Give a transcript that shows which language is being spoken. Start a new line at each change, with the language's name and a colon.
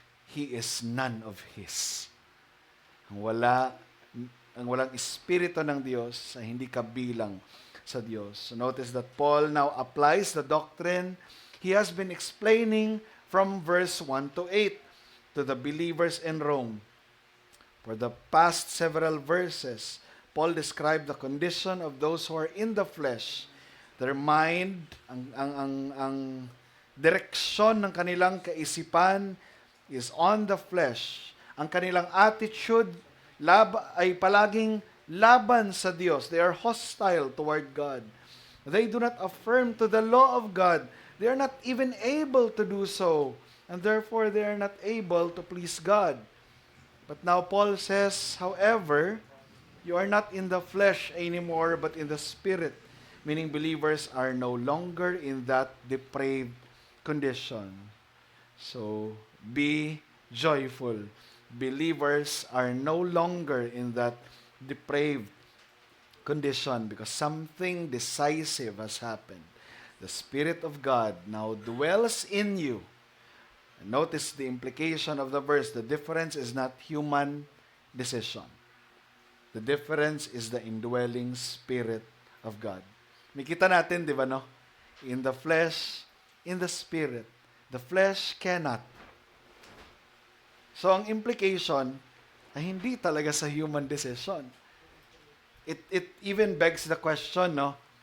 English: he is none of His.
Filipino: Ang walang espiritu ng Diyos ay hindi kabilang sa Diyos.
English: So notice that Paul now applies the doctrine he has been explaining from verse 1 to 8 to the believers in Rome. For the past several verses, Paul described the condition of those who are in the flesh. Their mind,
Filipino: ang direksyon ng kanilang kaisipan
English: is on the flesh.
Filipino: Ang kanilang attitude ay palaging laban sa Diyos.
English: They are hostile toward God. They do not affirm to the law of God. They are not even able to do so. And therefore, they are not able to please God. But now Paul says, however, you are not in the flesh anymore, but in the Spirit. Meaning believers are no longer in that depraved condition. So, be joyful. Believers are no longer in that depraved condition because something decisive has happened. The Spirit of God now dwells in you. And notice the implication of the verse. The difference is not human decision. The difference is the indwelling Spirit of God.
Filipino: Makita natin, di ba, no?
English: In the flesh, in the Spirit. The flesh cannot.
Filipino: So, ang implication ay hindi talaga sa human decision.
English: It even begs the question, no?